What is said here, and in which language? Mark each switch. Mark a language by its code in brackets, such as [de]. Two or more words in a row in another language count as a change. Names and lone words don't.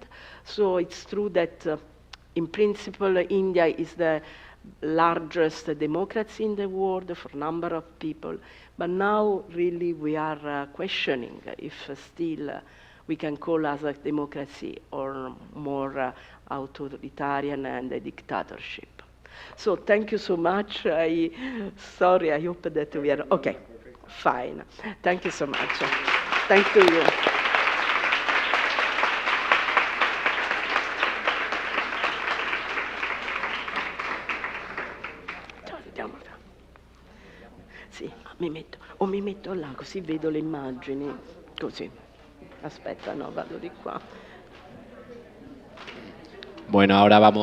[en] So it's true that in principle, India is the largest democracy in the world for number of people, but now really we are questioning if still we can call us a democracy or more authoritarian and a dictatorship. So thank you so much. Sorry, I hope that we are okay. Fine. Thank you so much. Thank you. [it] Sì, mi metto là così vedo le immagini, così. Aspetta, no, vado di qua. [es] Bueno, ahora vamos